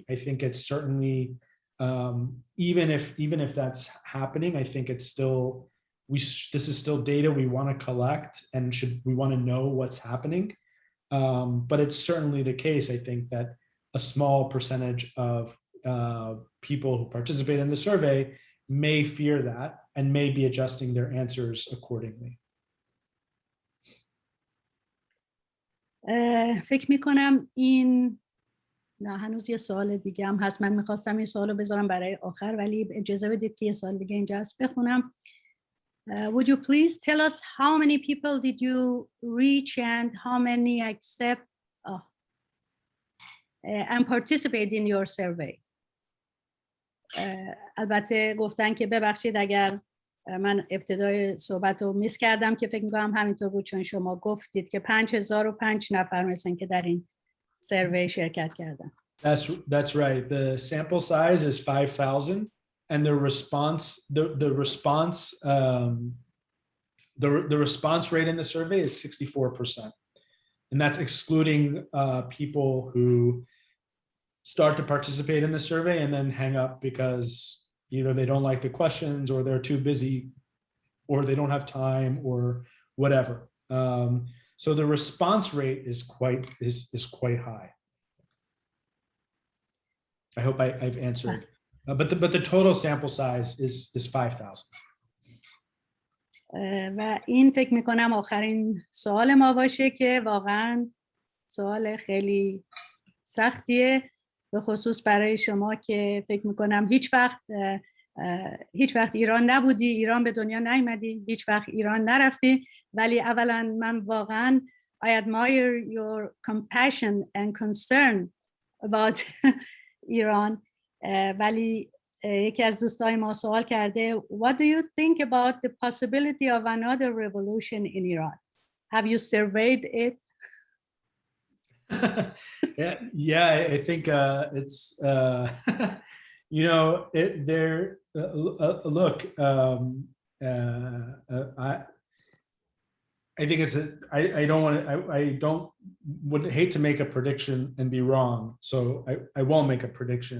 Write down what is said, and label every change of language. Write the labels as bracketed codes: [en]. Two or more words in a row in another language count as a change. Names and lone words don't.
[en] I think it's certainly, even if that's happening, I think it's still, this is still data we want to collect, and we want to know what's happening. But it's certainly the case, I think, that a small percentage of people who participate in the survey may fear that and may be adjusting their answers accordingly. [fa] فکر میکنم این نه هنوز یه سوال دیگه هم هست. من میخواستم این سوال رو بذارم برای آخر، ولی اجازه بدید که یه سوال دیگه اینجا هست بخونم. [en] Would you please tell us how many people did you reach and how many accept and participate in your survey? [fa] البته گفتن که ببخشید اگر من ابتدای صحبت رو میس کردم، که فکر میکنم همینطور بود، چون شما گفتید که 5005 نفر مثلا که در این سروی شرکت کردن. [en] That's right. The sample size is 5,000 and the response rate in the survey is 64%. And that's excluding people who start to participate in the survey and then hang up because either they don't like the questions or they're too busy or they don't have time or whatever. So the response rate is quite high. I hope I've answered. But the total sample size is 5,000. [fa] و این فکر میکنم آخرین سوال ما باشه که واقعا سوال خیلی سختیه، به خصوص برای شما که فکر میکنم هیچ وقت ایران نبودی، ایران به دنیا نیامدی، هیچ وقت ایران نرفتی، ولی اولا من واقعا [en] I admire your compassion and concern about [fa] ایران. ولی یکی از دوستای ما سوال کرده [en] What do you think about the possibility of another revolution in Iran? Have you surveyed it? Yeah, I think it's you know, look, I think it's would hate to make a prediction and be wrong, so I won't make a prediction.